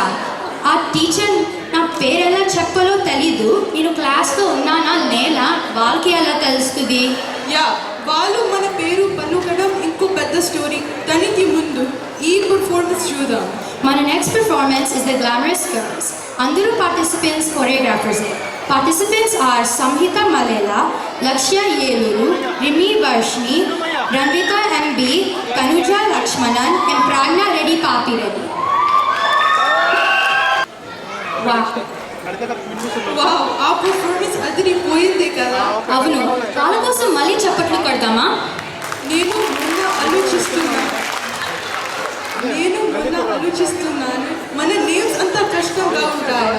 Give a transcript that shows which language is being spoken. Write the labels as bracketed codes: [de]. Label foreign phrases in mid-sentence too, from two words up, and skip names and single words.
[te] ఆ టీచర్ నా పేరు ఎలా చెప్పాలో తెలీదు, నేను క్లాస్లో ఉన్నానా లేనా వాళ్ళకి ఎలా తెలుస్తుంది? యా, వాళ్ళు మన పేరు పలుకడం ఇంకో పెద్ద స్టోరీ. దానికి ముందు ఈ పర్ఫార్మెన్స్ చూద్దాం. [en] మన next performance is the glamorous girls. అందరూ పార్టిసిపెంట్స్ కొరియోగ్రాఫర్సే. Participants are Samhita Malela, Lakshya Yeluru, Rimi Varshni, Ranvita MB, Kanuja Lakshmanan, and Pragna Reddy Papi Reddy. Wow. [te] వావ్, ఆ పర్ఫార్మెన్స్ అదిరిపోయింది కదా. అవును, వాళ్ళ కోసం మళ్ళీ చప్పట్లు కొడదామా? నేను మొన్న ఆలోచిస్తున్నాను, మన నేమ్స్ అంత కష్టంగా ఉంటాయా?